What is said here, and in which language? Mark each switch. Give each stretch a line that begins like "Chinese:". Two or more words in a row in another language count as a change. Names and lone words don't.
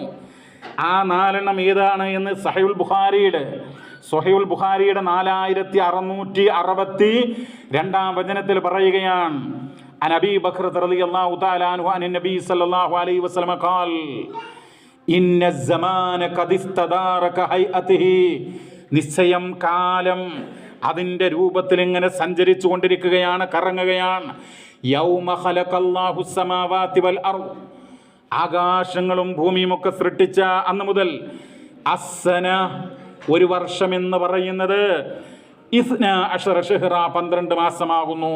Malayalam: ആ 4 ഏതാണ് എന്ന് സഹീഹുൽ ബുഖാരിയുടെ 4662 വചനത്തിൽ പറയുകയാണ്.
Arabic: عن أبي بكر رضي الله تعالى عنه عن النبي صلى الله عليه وسلم قال إن الزمان قد استدار كهيئته,
Malayalam: നിശ്ചയം കാലം അതിൻ്റെ രൂപത്തിൽ ഇങ്ങനെ സഞ്ചരിച്ചു കൊണ്ടിരിക്കുകയാണ്, കറങ്ങുകയാണ്.
Arabic: يوم خلق الله السماوات والأرض,
Malayalam: ആകാശങ്ങളും ഭൂമിയും ഒക്കെ സൃഷ്ടിച്ച അന്ന് മുതൽ, അസ്സന, ഒരു വർഷം എന്ന് പറയുന്നത് 12 ശഹ്റാ 12 മാസമാകുന്നു.